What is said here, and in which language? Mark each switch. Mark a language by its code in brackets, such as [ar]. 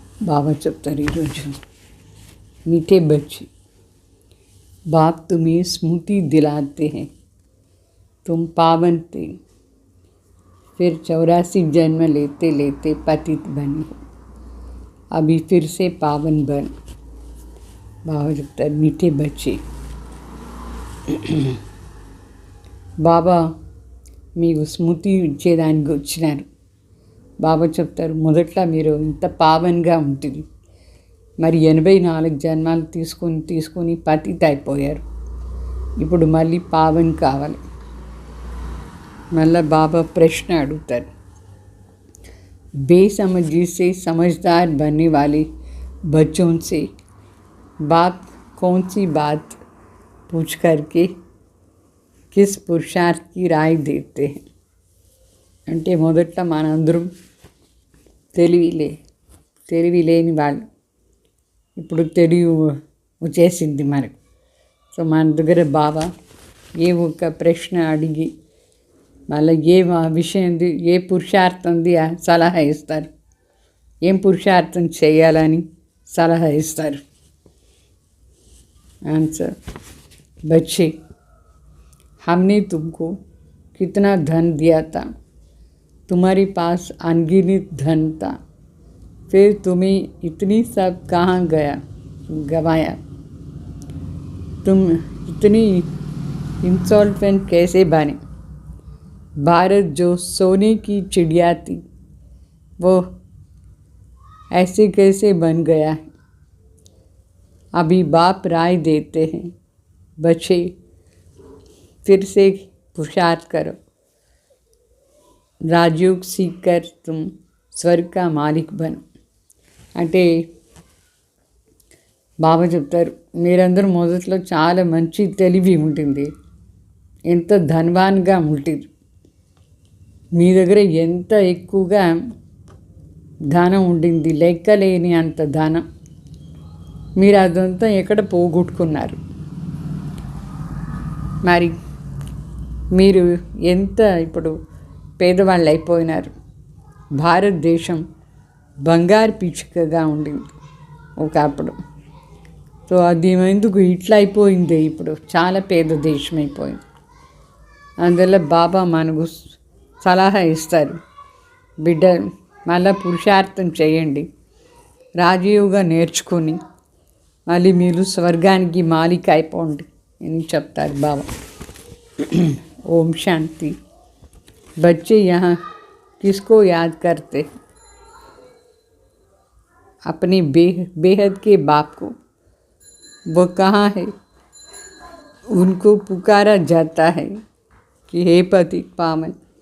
[hi] बाबा [te] చెప్తారు ఈరోజు, [hi] मीठे बच्चे, बाप तुम्हें स्मृति दिलाते हैं तुम पावन थे, फिर 84 जन्म लेते लेते पतित बने हो, अभी फिर से पावन बन। [te] बाबा చెప్తారు [hi] मीठे बच्चे, [te] బాబా మీకు స్మృతి ఇచ్చేదానికి వచ్చినారు. బాబా చెప్తారు మొదట్లో మీరు ఇంత పావన్గా ఉంటుంది, మరి 84 జన్మాలు తీసుకొని పతిత అయిపోయారు, ఇప్పుడు మళ్ళీ పావన్ కావాలి. మళ్ళీ బాబా ప్రశ్న అడుగుతారు, [hi] बेसमझी से समझदार बनने वाले बच्चों से बाप कौन सी बात पूछ करके किस पुरुषार्थ की राय देते हैं. [te] అంటే మొదట్లో మనందరం తెలివి లేని వాళ్ళు, ఇప్పుడు తెలివి వచ్చేసింది మనకు. సో మన దగ్గర బాబా ఏ ఒక్క ప్రశ్న అడిగి మళ్ళీ ఏ విషయంది ఏ పురుషార్థంది సలహా ఇస్తారు, ఏం పురుషార్థం చేయాలని సలహా ఇస్తారు. [hi] आंसर, बच्चे हमने तुमको कितना धन दिया था, तुम्हारे पास अनगिनत धन था, फिर तुम्हें इतनी सब कहाँ गवाया, तुम इतनी इंसॉल्वेंट कैसे बने. भारत जो सोने की चिड़िया थी वो ऐसे कैसे बन गया है. अभी बाप राय देते हैं बच्चे फिर से पुरुषार्थ करो, राजयोग सीख कर तुम स्वर्ग का मालिक बनो. [te] అంటే బాబా చెప్తారు మీరందరూ మొదట్లో చాలా మంచి తెలివి ఉంటుంది, ఎంత ధనవాన్గా ఉంటుంది, మీ దగ్గర ఎంత ఎక్కువగా ధనం ఉండింది, లెక్కలేని అంత ధనం, మీరు అదంతా ఎక్కడ పోగొట్టుకున్నారు. మరి మీరు ఎంత ఇప్పుడు పేదవాళ్ళు అయిపోయినారు. భారతదేశం బంగారు పిచ్చుకగా ఉండింది ఒకప్పుడు, సో అది ఎందుకు ఇట్లా అయిపోయింది, ఇప్పుడు చాలా పేద దేశం అయిపోయింది. అందువల్ల బాబా మనకు సలహా ఇస్తారు, బిడ్డ మళ్ళీ పురుషార్థం చేయండి, రాజయోగా నేర్చుకొని మళ్ళీ మీరు స్వర్గానికి మాలిక అయిపోండి అని చెప్తారు బాబా. ఓం శాంతి. [hi] बच्चे यहाँ किसको याद करते, अपने बेहद के बाप को. वो कहाँ है, उनको पुकारा जाता है कि हे पतित पावन.